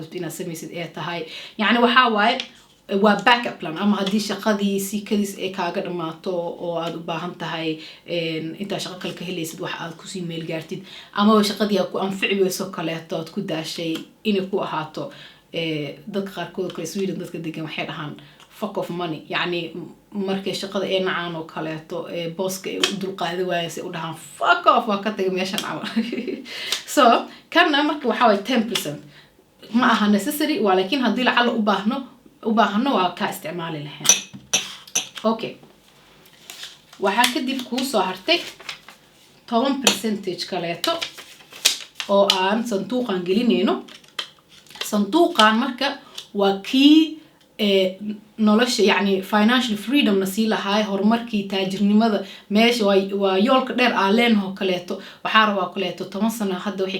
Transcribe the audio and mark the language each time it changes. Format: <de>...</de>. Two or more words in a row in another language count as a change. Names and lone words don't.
<so>rabto inaad samaysid ee tahay yacni waxaa waaye waa</so> <en>backup plan</en> <so>ama haddii shaqadii sikadiis ay kaaga dhamaato oo aad u baahan tahay intaa shaqo kale ka helaysid wax aad kusii meel gaartid ama shaqadii aad ku anfici weyso kaleeto aad ku daashay inay ku ahaato dadka qaarkood kale Sweden dadka degan waxay dhahaan</so> <en>fuck of money</en> <so>yani markay shaqada ay nacaan oo kaleeto booska ay u dulqaadi waayeen u dhahaan</so> <en>fuck off</en> <so>waa ka tagay meeshan camal so kana marka waxa way 10% ma aha necessary walakin haddii lacala u baahno waa ka isticmaali lahayn okay waxa kadib ku soo hartay 10% kaleeto oo aan sanduuqan gelinayno sanduuqan marka waa kii nolosha yani</so> <en>financial freedom</en> <so>nasi lahaay horumarkii taajirnimada meesha waa yoolka dheer aan leenahay kaleeto waxaa rabaa kaleeto 10 sano hadda wixii</so>